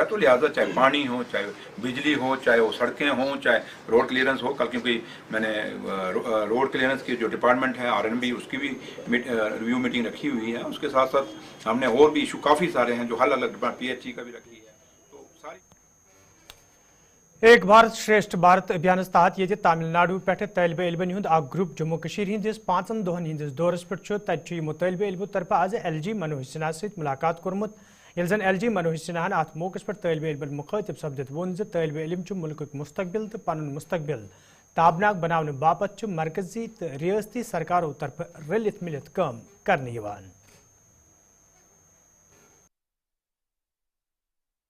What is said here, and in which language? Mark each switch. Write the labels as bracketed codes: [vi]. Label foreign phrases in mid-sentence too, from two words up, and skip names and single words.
[hi] तो लिहाजा चाहे पानी हो, चाहे बिजली हो, चाहे वो सड़कें हों, चाहे [en] road clearance [hi] हो, कल क्योंकि मैंने [en] road clearance [hi] की जो डिपार्टमेंट है आरएनबी, उसकी भी [en] review meeting [hi] रखी हुई है। उसके साथ साथ हमने और भी इशू काफ़ी सारे हैं जो अलग अलग पीएचई का भी रखी है। तो सारी [ks] एक भारत श्रेष्ठ भारत अभियान तहत ये तमिलनाडु पे तलब इलमन हुंद ग्रुप जम्मू कशीर हंदिस 5 दोहन हंदिस दौरस पे तलब इलमो तरफ आज एलजी मनोज सिन्हा सहित मुलाकात कोर्मुत। यलजन एलजी मनोज सिन्हान अत [hi] मौके पर [ks] तलब इलमन मुखातिब सपदित वोन तलब इलम मुल्क मुस्तकबिल तो पन मुस्तकबिल ताबनाक बनाने बापत मरकजी तो रियासती सरकारों तरफ रलित मिलित काम करने।